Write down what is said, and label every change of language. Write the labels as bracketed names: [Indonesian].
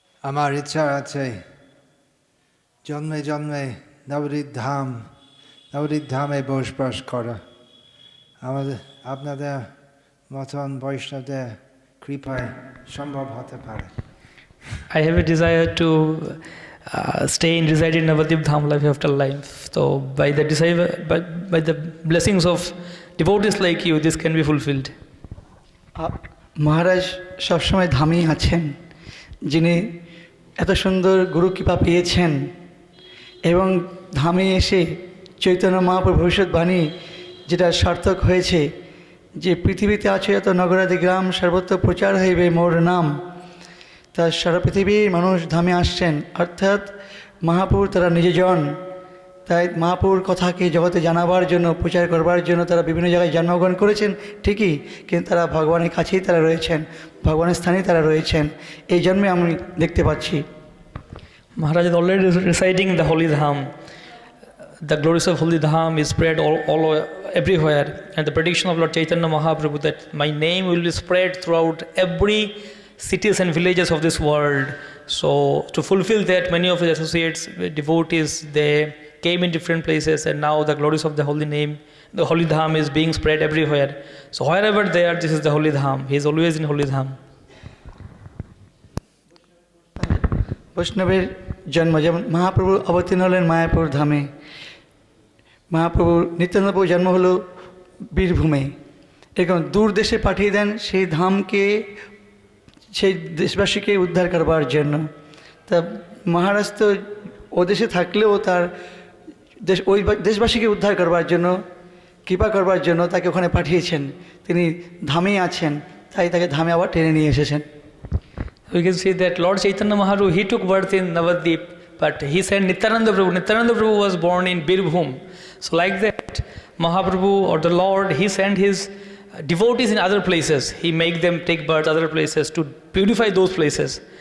[Bangla] আমার ইচ্ছা আছে জন্মে জন্মে নবদ্বীপ ধামে বসবাস করা। আমাদের আপনাদের মতন বৈষ্ণবদের কৃপায় সম্ভব হতে পারে। [English] I have a desire to stay and reside in Navadip Dham life after life. So by the desire, by the blessings of devotees like you, this can be fulfilled. [Bangla] মহারাজ সবসময় ধামেই আছেন, যিনি এত সুন্দর গুরু কৃপা পেয়েছেন এবং ধামে এসে চৈতন্য মহাপ্রভুর ভবিষ্যৎবাণী যেটা সার্থক হয়েছে যে পৃথিবীতে আছে এত নগরাদি গ্রাম সর্বত্র প্রচার হইবে মোর নাম। তা সারা পৃথিবীর মানুষ ধামে আসছেন, অর্থাৎ মহাপুর তারা নিজজন। তাই মহাপুর কথাকে জগতে জানাবার জন্য, প্রচার করবার জন্য তারা বিভিন্ন জায়গায় জন্মগ্রহণ করেছেন ঠিকই, কিন্তু তারা ভগবানের কাছেই তারা রয়েছেন, ভগবানের স্থানেই তারা রয়েছেন। এই জন্মে আমি দেখতে পাচ্ছি [English] Maharaj is already residing in the Holy Dham. The glories of Holy Dham is spread all everywhere, and the prediction of Lord Chaitanya Mahaprabhu that my name will be spread throughout every cities and villages of this world. So to fulfill that, many of his associates, devotees, they came in different places, and now the glories of the holy name, the Holy Dham is being spread everywhere. So wherever they are, this is the Holy Dham. He is always in Holy Dham. [Bangla] বৈষ্ণবের জন্ম যেমন মহাপ্রভু অবতীর্ণ হলেন মায়াপুর ধামে, মহাপ্রভুর নিত্যানন্দ প্রভুর জন্ম হলো বীরভূমে। এরকম দূর দেশে পাঠিয়ে দেন সেই ধামকে, সেই দেশবাসীকে উদ্ধার করবার জন্য। তা মহারাজ তো ও দেশে থাকলেও তার ওই দেশবাসীকে উদ্ধার করবার জন্য, কৃপা করবার জন্য তাকে ওখানে পাঠিয়েছেন। তিনি ধামেই আছেন, তাই তাকে ধামে আবার টেনে নিয়ে এসেছেন। [English] We can see that Lord Chaitanya Mahaprabhu, he took birth in Navadip, but he sent Nityananda Prabhu. Nityananda Prabhu was born in Birbhum. So like that, Mahaprabhu or the Lord, he sent his devotees in other places. He make them take birth other places to purify those places.